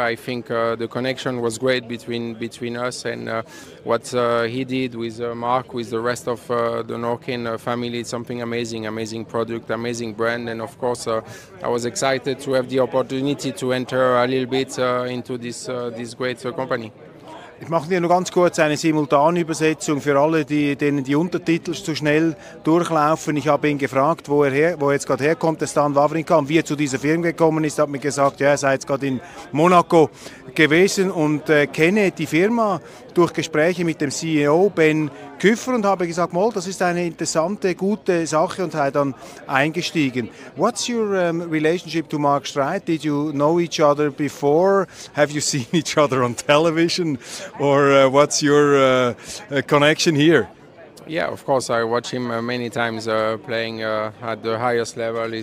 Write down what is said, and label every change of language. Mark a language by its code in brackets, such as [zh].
[en] I think the connection was great between us, and what he did with Mark, with the rest of the Norken family, it's something amazing product, amazing brand, and of course I was excited to have the opportunity to enter a little bit into this great company. [de] Ich mache dir noch ganz kurz eine Simultanübersetzung für alle, denen die Untertitel zu schnell durchlaufen. Ich habe ihn gefragt, wo er jetzt gerade herkommt, der Stan Wawrinka, und wie er zu dieser Firma gekommen ist. Er hat mir gesagt, ja, er sei jetzt gerade in Monaco gewesen und kenne die Firma durch Gespräche mit dem CEO Ben Küffer und habe gesagt, das ist eine interessante, gute Sache, und sei dann eingestiegen. [en] What's your relationship to Mark Streit? Did you know each other before? Have you seen each other on television? Or what's your connection here? Yeah, of course, I watch him many times playing at the highest level.